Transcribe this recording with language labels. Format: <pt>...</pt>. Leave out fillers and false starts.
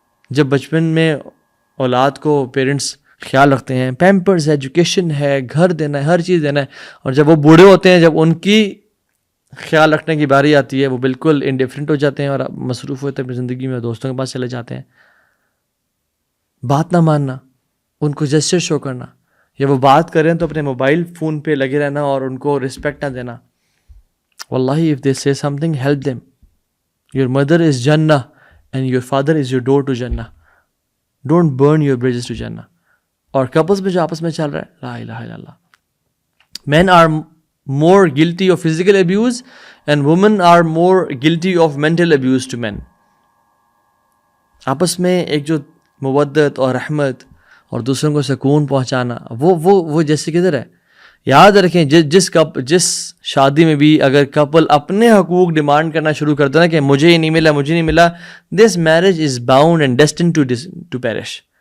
<ur>جب بچپن میں اولاد کو پیرنٹس خیال رکھتے ہیں، پیمپرز ہے، ایجوکیشن ہے، گھر دینا ہے، ہر چیز دینا ہے، اور جب وہ بوڑھے ہوتے ہیں، جب ان کی خیال رکھنے کی باری آتی ہے، وہ بالکل انڈیفرنٹ ہو جاتے ہیں اور مصروف ہوتے ہیں اپنی زندگی میں، دوستوں کے پاس چلے جاتے ہیں. بات نہ ماننا، ان کو جسچر شو کرنا، یا وہ بات کریں تو اپنے موبائل فون پہ لگے رہنا اور ان کو رسپیکٹ نہ دینا.</ur> <en>واللہ if they say something, help them. Your mother is Jannah and your father is your door to Jannah. Don't burn your bridges to Jannah.</en> <ur>اور کپلز میں جو آپس میں چل رہا ہے، لا الہ الا اللہ.</ur> <en>Men are more guilty of physical abuse and women are more guilty of mental abuse to men.</en> <ur>آپس میں ایک جو مودت اور رحمت اور دوسروں کو سکون پہنچانا، وہ جیسے کدھر ہے. یاد رکھیں جس شادی میں بھی اگر کپل اپنے حقوق ڈیمانڈ کرنا شروع کرتا ہے نا کہ مجھے ہی نہیں ملا،</ur> <en>This marriage is bound and destined to perish.</en>